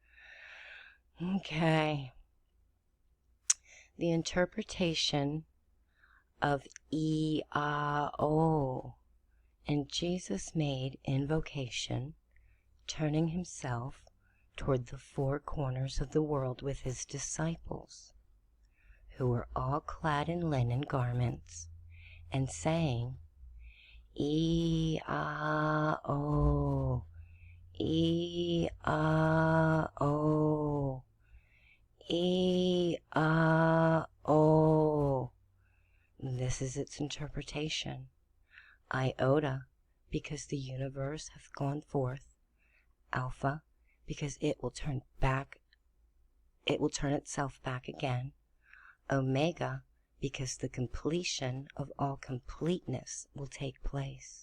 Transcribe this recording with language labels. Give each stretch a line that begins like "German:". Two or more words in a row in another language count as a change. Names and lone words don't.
English: Okay. The interpretation of E-A-O. And Jesus made invocation, turning himself toward the 4 corners of the world with his disciples, who were all clad in linen garments, and saying, E-A-O, E-A-O, E-A-O. This this is its interpretation. Iota, because the universe hath gone forth. Alpha, because it will turn itself back again. Omega, because the completion of all completeness will take place.